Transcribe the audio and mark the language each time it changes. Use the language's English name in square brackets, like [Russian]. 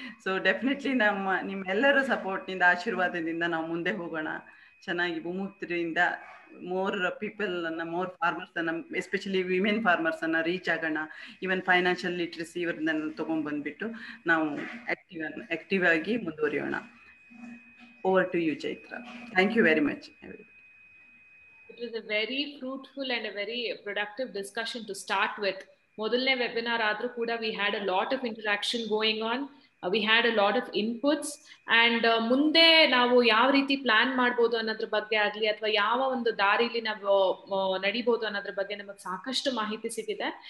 [Kannada] So definitely ನಿಮ್ಮೆಲ್ಲರ support ನಿಂದ ಆಶೀರ್ವಾದದಿಂದ ನಾವು ಮುಂದೆ ಹೋಗೋಣ. ಚೆನ್ನಾಗಿ ಭೂಮಿಪುತ್ರಿಯಿಂದ ಮೋರ್ ಪೀಪಲ್ ಅನ್ನ, ಮೋರ್ ಫಾರ್ಮರ್ಸ್ ಅನ್ನ, ಎಸ್ಪೆಷಲಿ ವಿಮೆನ್ ಫಾರ್ಮರ್ಸ್ ಅನ್ನ ರೀಚ್ ಆಗೋಣ. ಈವನ್ ಫೈನಾನ್ಷಿಯಲ್ ಲಿಟ್ರಸಿ ಇವರನ್ನ ತಗೊಂಡ್ಬಂದ್ಬಿಟ್ಟು ನಾವು ಆಕ್ಟಿವ್ ಆಗಿ ಮುಂದುವರಿಯೋಣ. [English] Over to you, Chaitra. Thank you very much. It was a very fruitful and a very productive discussion to start with. [Kannada] Modalne webinar adru kuda [English] we had a lot of interaction going on. We had a lot of inputs and [Kannada] ಮುಂದೆ ನಾವು ಯಾವ ರೀತಿ plan ಮಾಡ್ಬೋದು ಅನ್ನೋದ್ರ ಬಗ್ಗೆ ಆಗಲಿ ಅಥವಾ ಯಾವ ಒಂದು ದಾರಿಲಿ ನಾವು ನಡಿಬೋದು ಅನ್ನೋದ್ರ ಬಗ್ಗೆ ನಮಗೆ ಸಾಕಷ್ಟು ಮಾಹಿತಿ ಸಿಗಿದೆ.